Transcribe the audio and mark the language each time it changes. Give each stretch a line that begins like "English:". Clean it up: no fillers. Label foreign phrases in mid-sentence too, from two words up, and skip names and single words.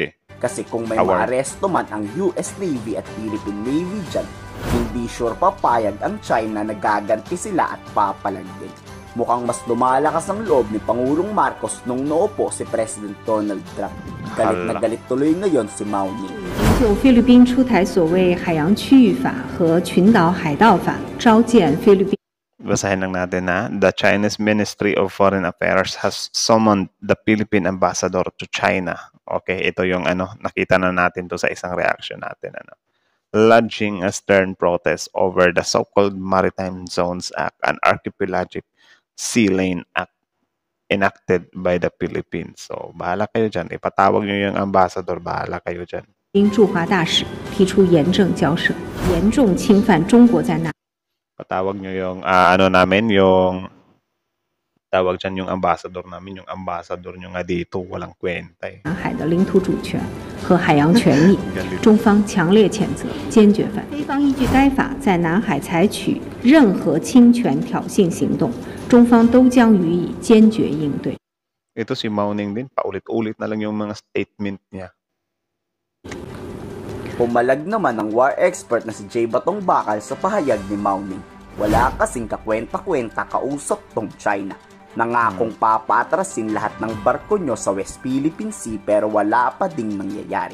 Filipino: Kasi kung may maaresto man ang US Navy at Philippine Navy dyan, hindi sure papayag ang China na gaganti sila at papalagin. Mukhang mas lumalakas ang loob ni Pangulong Marcos nung naupo si President Donald Trump. Galit na galit tuloy ngayon si Mauning.
Chinese: 就菲律宾出台所谓海洋区域法和群岛海盗法，召见菲律宾。
Filipino: Basahin lang natin na.
English: The Chinese Ministry of Foreign Affairs has summoned the Philippine ambassador to China.
Filipino: Okay, ito yung nakita na natin to sa isang reaction natin.
English: Lodging a stern protest over the so-called Maritime Zones Act and Archipelagic Sea Lane Act enacted by the Philippines.
Filipino: So, bahala kayo dyan. Ipatawag nyo yung ambassador, bahala kayo dyan.
Chinese: 驻华大使提出严正交涉，严重侵犯中国在南。
Filipino: Patawag nyo yung, namin, yung, tawag dyan yung ambassador namin, yung ambassador nyo nga dito, walang kwenta
Chinese: 南海的领土主权和海洋权益，中方强烈谴责，坚决反对。非方依据该法在南海采取任何侵权挑衅行动，中方都将予以坚决应对。
Filipino: Ito si Mauning din, paulit-ulit na lang yung mga statement niya. Pumalag naman ang
English: war expert
Filipino: na si Jay Batong Bakal sa pahayag ni Mauning. Wala kasing kakwenta-kwenta kausap tong China. Nangakong papatrasin lahat ng barko nyo sa West Philippine Sea pero wala pa ding nangyayari.